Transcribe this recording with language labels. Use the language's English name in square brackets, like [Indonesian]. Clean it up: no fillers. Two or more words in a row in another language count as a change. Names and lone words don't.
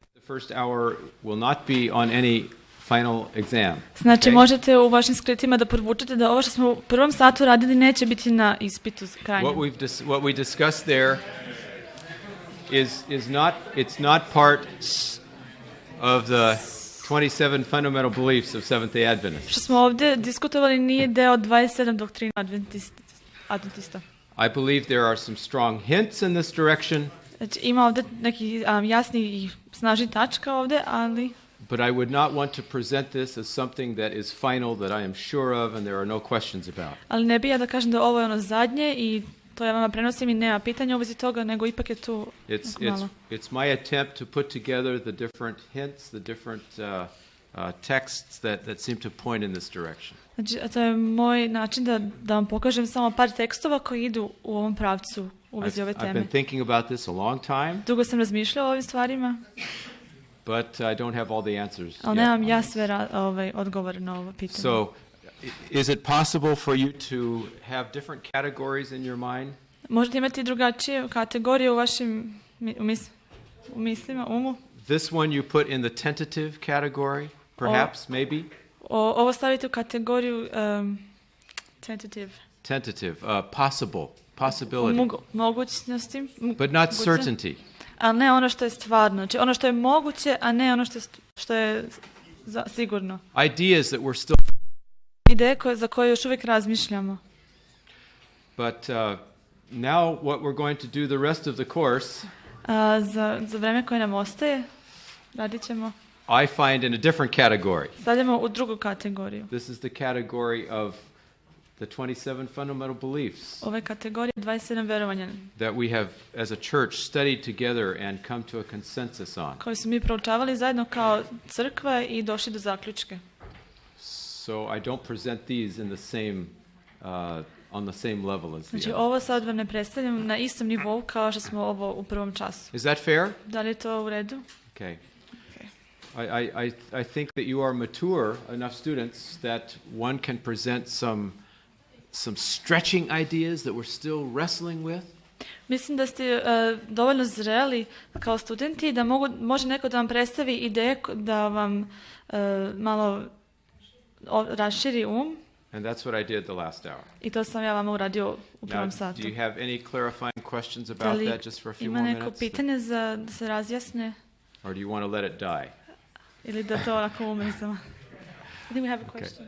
[English] first hour will not be on any final exam. [Serbian] Znači, možete u vašim skriptima da podvučete da ovo što smo u prvom satu radili neće biti na ispitu krajnjem. [English] What we discussed there it's not part of the 27 fundamental beliefs of Seventh-day Adventists. [Serbian] Što smo ovdje diskutovali nije deo 27 doktrina adventista. [English] I believe there are some strong hints in this direction. [Serbian] Znači, ima ovdje neki jasni i snažni tačka ovdje, ali [English] but I would not want to present this as something that is final, that I am sure of and there are no questions about. [Serbian] Ali ne bih ja da kažem da ovo je ono zadnje i to ja vama prenosim i nema pitanja u vezi toga, nego ipak je tu malo. [English] It's my attempt to put together the different hints, the different texts that seem to point in this direction. [Serbian] Znači, to je moj način da vam pokažem samo par tekstova koji idu u ovom pravcu u vezi ove teme. [English] I've been thinking about this a long time. [Serbian] Dugo sam razmišljao o ovim stvarima. [English] But I don't have all the answers. [Serbian] Ali nemam ja sve odgovore na ovo pitanje. [English] So, is it possible for you to have different categories in your mind? [Serbian] Možete imati drugačije kategorije u vašim mislima, umu? [English] This one you put in the tentative category, perhaps, maybe? [Serbian] Ovo stavite u kategoriju [English] tentative, possibility. [Serbian] Mogućnosti. [English] But not certainty. [Serbian] Ali ne ono što je stvarno. Znači ono što je moguće, a ne ono što je sigurno. [English] Ideas that we're still... [Serbian] Ideje za koje još uvijek razmišljamo. [English] But now what we're going to do the rest of the course... [Serbian] za vreme koje nam ostaje, radit ćemo... [English] I find in a different category. [Serbian] Stavljamo u drugu kategoriju. [English] This is the category of the 27 fundamental beliefs. [Serbian] Ove kategorije 27 verovanja. [English] That we have as a church studied together and come to a consensus on. [Serbian] Koje smo mi proučavali zajedno kao crkva i došli do zaključka. [English] So I don't present these in the same on the same level as the [Serbian] Znači ovo sad vam ne predstavljam na istom nivou kao što smo ovo u prvom času. [English] Is that fair? [Serbian] Da li je to u redu? [English] Okay. I think that you are mature enough students that one can present some stretching ideas that we're still wrestling with. [Serbian] Mislim da ste dovoljno zreli kao studenti da može neko da vam predstavi ideje da vam malo raširi um. [English] And that's what I did the last hour. [Serbian] I to sam ja vama uradio u prvom satu. [English] Do you have any clarifying questions about that just for a few more minutes? [Serbian] Ima neko pitanje da se razjasne? [English] Or do you want to let it die? [Serbian] Ili da to onako umre samo? [English] I think we have a question.